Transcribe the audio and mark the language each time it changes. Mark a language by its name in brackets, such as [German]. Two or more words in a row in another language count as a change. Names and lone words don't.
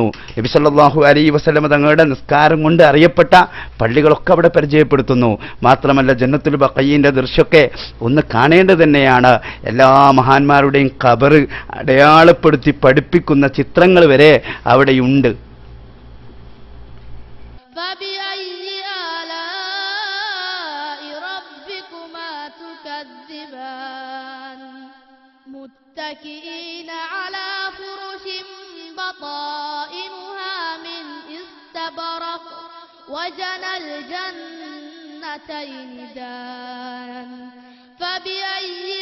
[Malayalam] നബി [Arabic] صلى الله عليه وسلم [Malayalam] തങ്ങളുടെ നിസ്കാരം കൊണ്ട് അറിയപ്പെട്ട പള്ളികളൊക്കെ അവിടെ പരിചയപ്പെടുത്തുന്നു. മാത്രമല്ല ജന്നത്തുൽ ബഖീന്റെ ദൃശ്യമൊക്കെ ഒന്ന് കാണേണ്ടത് തന്നെയാണ്. എല്ലാ മഹാന്മാരുടെയും ഖബർ അടയാളപ്പെടുത്തി പഠിപ്പിക്കുന്ന ചിത്രങ്ങൾ വരെ അവിടെയുണ്ട്. [Arabic] متكئين على فرش بطائنها من استبرق وجنى الجنتين دان فبأي